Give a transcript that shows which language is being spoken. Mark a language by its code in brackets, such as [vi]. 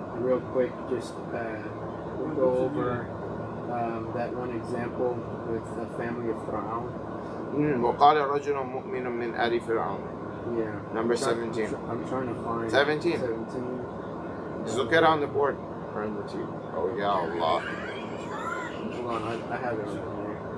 [en] real quick just go over that one example with the family of Fir'aun. [ar] وقال رجل مؤمن من آل فرعون. [en] Yeah. Number 17. I'm trying to find 17. 17. Just look at it on the board. Or in the TV. Oh yeah, Allah. Hold on, I have it right there.